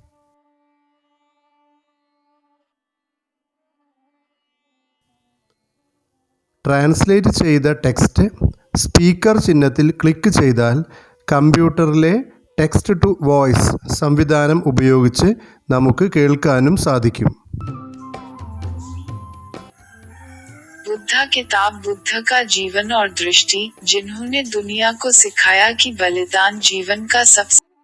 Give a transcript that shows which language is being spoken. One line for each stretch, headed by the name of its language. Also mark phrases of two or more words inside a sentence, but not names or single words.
Malayalam: ട്രാൻസ്ലേറ്റ് ചെയ്ത ടെക്സ്റ്റ് സ്പീക്കർ ചിഹ്നത്തിൽ ക്ലിക്ക് ചെയ്താൽ കമ്പ്യൂട്ടറിലെ
English: text to voice
Malayalam: സംവിധാനം ഉപയോഗിച്ച് നമുക്ക് കേൾക്കാനും സാധിക്കും.
Hindi: बुद्धा किताब बुद्ध का जीवन और दृष्टि, जिन्होंने दुनिया को सिखाया कि बलिदान जीवन का सबसे